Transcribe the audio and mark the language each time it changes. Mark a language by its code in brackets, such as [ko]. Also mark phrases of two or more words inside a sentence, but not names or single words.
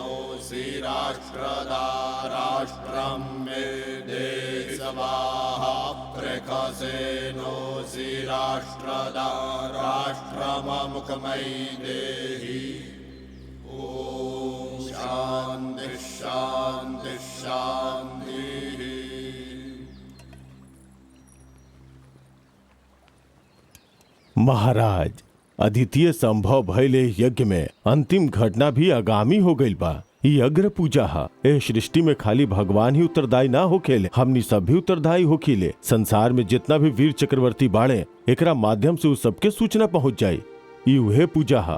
[sa] श्रीराष्ट्रदा राष्ट्रं मे देहि स्वाहा प्रकाशेनो श्रीराष्ट्रदा राष्ट्रं मुखमयी देहि। ओम शांति शांति शांति। [bho] महाराज, अद्वितीय संभव भइले यज्ञ में अंतिम घटना भी आगामी हो गई बा। ये अग्र पूजा हा। ए सृष्टि में खाली भगवान ही उत्तरदायी ना होखेले, हमनी सब भी उत्तरदायी होखीले। संसार में जितना भी वीर चक्रवर्ती बाड़े, एकरा माध्यम से उस सबके सूचना पहुंच जाये। ये उहे पूजा हा।